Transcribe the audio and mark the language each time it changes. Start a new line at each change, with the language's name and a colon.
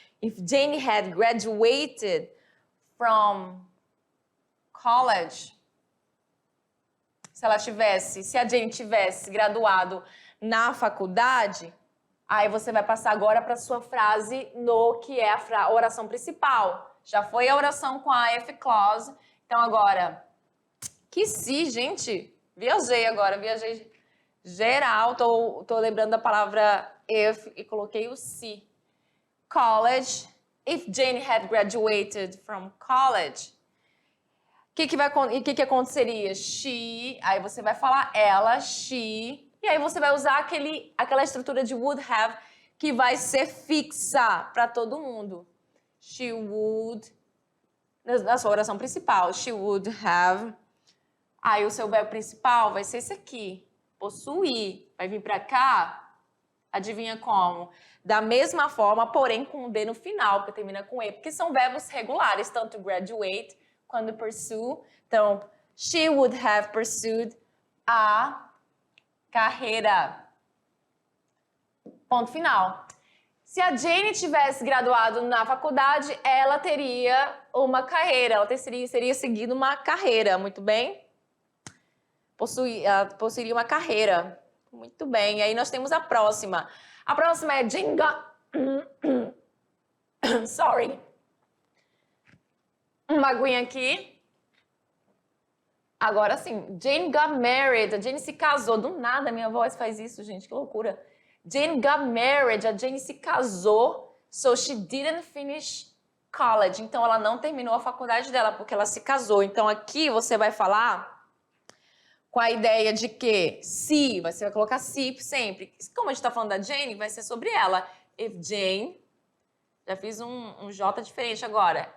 English: If Jane had graduated from college,
Portuguese: se a Jane tivesse graduado na faculdade, aí você vai passar agora para a sua frase no que é a oração principal. Já foi a oração com a if clause, então agora, que se, gente, viajei geral, tô lembrando da palavra if e coloquei o se. College, if Jane had graduated from college, o que aconteceria? She, aí você vai falar ela, she, e aí você vai usar aquela estrutura de would have que vai ser fixa para todo mundo. She would, na sua oração principal, she would have, aí o seu verbo principal vai ser esse aqui, possuir, vai vir para cá, adivinha como? Da mesma forma, porém com o D no final, porque termina com E, porque são verbos regulares, tanto graduate quando pursue.
English: Então, she would have pursued a carreira.
Portuguese: Ponto final. Se a Jane tivesse graduado na faculdade, ela teria uma carreira, ela seria seguindo uma carreira, muito bem? Possuiria uma carreira. Muito bem, aí nós temos a próxima. A próxima é Jane got...
English: Sorry.
Portuguese: Uma aguinha aqui. Agora sim,
English: Jane got married,
Portuguese: a Jane se casou. Do nada minha voz faz isso, gente, que loucura.
English: Jane got married,
Portuguese: a Jane se casou,
English: so she didn't finish college.
Portuguese: Então ela não terminou a faculdade dela porque ela se casou. Então aqui você vai falar com a ideia de que se, você vai colocar se sempre. Como a gente está falando da Jane, vai ser sobre ela. If Jane, já fiz um J diferente agora.